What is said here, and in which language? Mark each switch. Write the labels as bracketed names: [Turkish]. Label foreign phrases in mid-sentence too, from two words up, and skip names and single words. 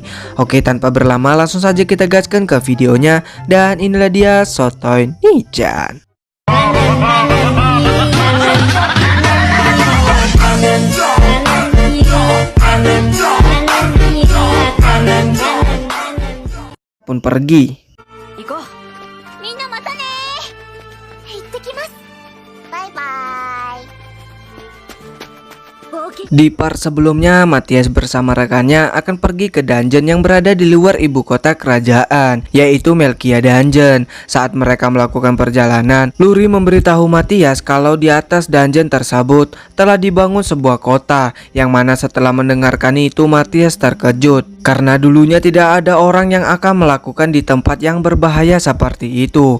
[Indonesian] Oke, tanpa berlama langsung saja kita gaskan ke videonya. Dan inilah dia Sotoni-chan. Pun pergi. [Japanese] 行こう。みんなまたねー。行ってきます。バイバーイ。冒険 [Indonesian] Di part sebelumnya, Matias bersama rekannya akan pergi ke dungeon yang berada di luar ibu kota kerajaan, yaitu Melkia Dungeon. Saat mereka melakukan perjalanan, Luri memberitahu Matias kalau di atas dungeon tersebut telah dibangun sebuah kota, yang mana setelah mendengarkan itu Matias terkejut karena dulunya tidak ada orang yang akan melakukan di tempat yang berbahaya seperti itu.